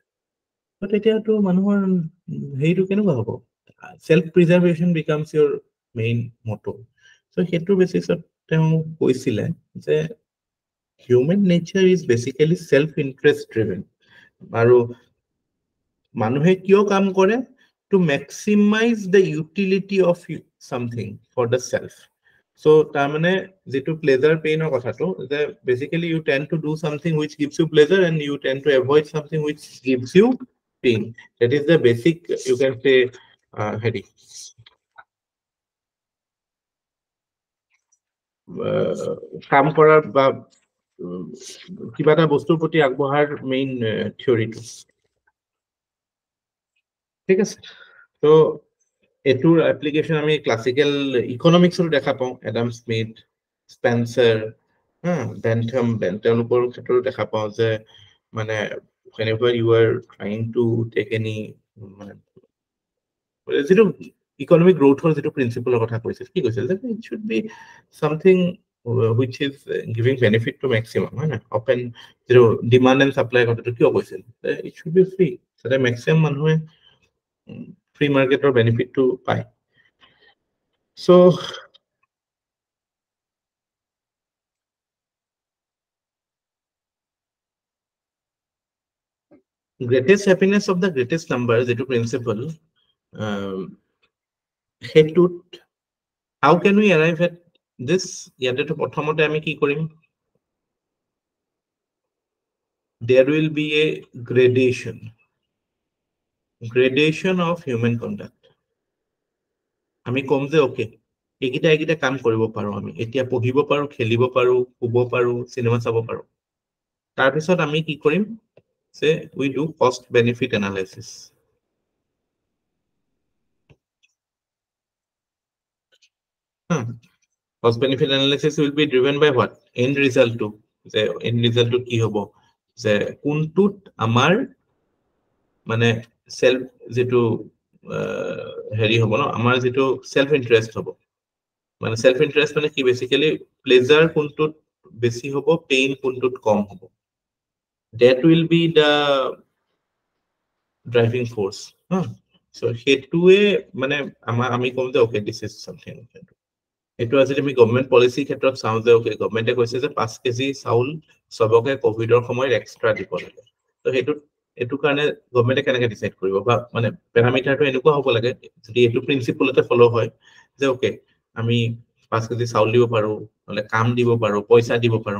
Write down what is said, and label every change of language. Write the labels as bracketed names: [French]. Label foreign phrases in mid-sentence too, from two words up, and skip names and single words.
[Assamese] তেতিয়াতো মানুহৰ হেৰিটো কেনেকুৱা হ'ব, [English] self preservation becomes their main motto. [Assamese] চ' সেইটো বেচিছত তেওঁ কৈছিলে যে [English] human nature is basically self interest driven. [Assamese] আৰু মানুহে কিয় কাম কৰে, [English] to maximize the utility of something for the self. [Assamese] চ' তাৰমানে যিটো [English] pleasure painৰ [Assamese] কথাটো, যে [English] basically you tend to do something which gives you pleasure and you tend to avoid something which gives you pain. That is the basic, you can say, heading. [Assamese] কাম কৰাৰ বা কিবা এটা বস্তুৰ প্ৰতি আগবঢ়াৰ [English] main theoryটো, [Assamese] ঠিক আছে। তো এটোৰ এপ্লিকেশন আমি [English] classical economicsৰ [Assamese] দেখা পাওঁ, এডাম স্মিথ, স্পেন্সাৰ, বেন্থাম, তেওঁলোকৰ ক্ষেত্ৰত দেখা পাওঁ যে মানে [English] whenever you are trying to take any [Assamese] মানে যিটো [English] economic growthৰ [Assamese] যিটো প্ৰিন্সিপলৰ কথা কৈছিল, কি কৈছিল যে [English] it should be something which is giving benefit to maximum, [Assamese] হয় না। অপেন যিটো [English] demand and supply [Assamese] কথাটো কিয় কৈছিল, [English] it should be free, [Assamese] যাতে মেক্সিমাম মানুহে [English] free marketৰ benefitটো [Assamese] পায়। চ' [English] greatest happiness of the greatest number [Assamese] যিটো প্ৰিন্সিপল, সেইটোত [English] how can we arrive at this, [Assamese] ইয়াতেতো প্ৰথমতে আমি কি কৰিম, [English] there will be a gradation of human conduct. [Assamese] আমি কম যে ওকে এইকেইটা কাম কৰিব পাৰো, আমি এতিয়া পঢ়িব পাৰো, খেলিব পাৰো, শুব পাৰো, চিনেমা চাব পাৰো। তাৰপিছত আমি কি কৰিম যে [English] we do cost benefit analysis. Cost benefit analysis will be driven by what, end result to, [Assamese] যে [English] end result to [Assamese] কি হ'ব, যে কোনটোত আমাৰ মানে সেলফ যেটো হেৰি হ'ব ন, আমাৰ যেটো [English] self interest [Assamese] হ'ব। মানে [English] self interest [Assamese] মানে কি, বেসিক্যালি প্লেজার কোনটোত বেশি হ'ব, পেইন কোনটোত কম হ'ব। [English] that will be the driving force. [Assamese] So সেইটোৱে মানে আমি কম যে [English] okay, this is something. [Assamese] এইটো আজি আমি [English] government policy [Assamese] ক্ষেত্ৰত চাওঁ যে ওকে, গভৰ্ণমেণ্টে কৈছে যে 5 কেজি চাউল সবকে কোভিডৰ সময়ত এক্সট্ৰা দিব লাগে। তো এইটো কাৰণে গভৰ্ণমেণ্টে কেনেকৈ ডিসাইড কৰিব, বা মানে পেৰামিটাৰটো এনেকুৱা হ'ব লাগে যদি এইটো প্ৰিন্সিপলতে ফলো হয় যে ওকে আমি 5 কেজি চাউল দিব পাৰো, নহলে কাম দিব পাৰো, পইচা দিব পাৰো।